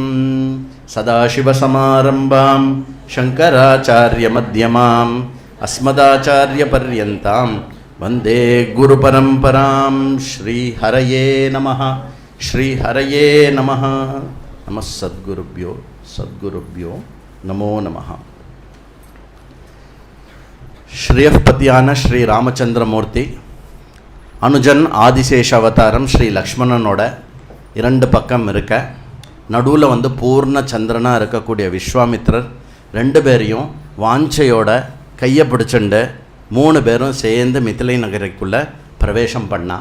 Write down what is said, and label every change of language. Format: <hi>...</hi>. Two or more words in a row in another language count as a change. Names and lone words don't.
<sa>सदाशिवसमारम्भां शङ्कराचार्यमध्यमाम् अस्मदाचार्यपर्यन्तां वन्दे गुरुपरम्परां। श्रीहरये नमः श्रीहरये नमः। नमः सद्गुरुभ्यो नमो नमः।</sa> <ta>श्रेयःपतिயான ஸ்ரீ ராமச்சந்திரமூர்த்தி அனுஜன் ஆதிசேஷ அவதாரம் ஸ்ரீ லக்ஷ்மணனோட இரண்டு பக்கம் இருக்க நடுவில் பூர்ண சந்திரனாக இருக்கக்கூடிய விஸ்வாமித்ரர் ரெண்டு பேரையும் வாஞ்சையோட கையை பிடிச்சுண்டு மூணு பேரும் சேர்ந்து மிதிலை நகரிக்குள்ளே பிரவேசம் பண்ணா.</ta>